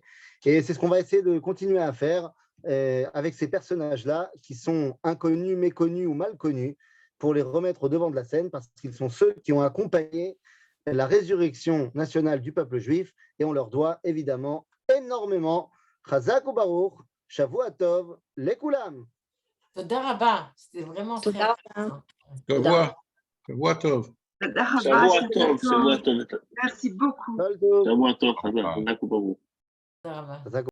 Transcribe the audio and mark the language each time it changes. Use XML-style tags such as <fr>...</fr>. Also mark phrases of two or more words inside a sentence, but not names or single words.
<fr>Et c'est ce qu'on va essayer de continuer à faire avec ces personnages-là qui sont inconnus, méconnus ou mal connus, pour les remettre au devant de la scène, parce qu'ils sont ceux qui ont accompagné la résurrection nationale du peuple juif, et on leur doit évidemment énormément.</fr> <he>חזק וברוך, שבוע טוב, לכולם. תודה רבה,</he> <fr>c'était vraiment très Toda intéressant.</fr> <he>שבוע טוב. תודה רבה, שבוע טוב, שבוע שבוע טוב. טוב.</he> <fr>Merci beaucoup.</fr> <he>כל טוב. שבוע טוב, חזק, חזק וברוך. תודה רבה. Chazak</he>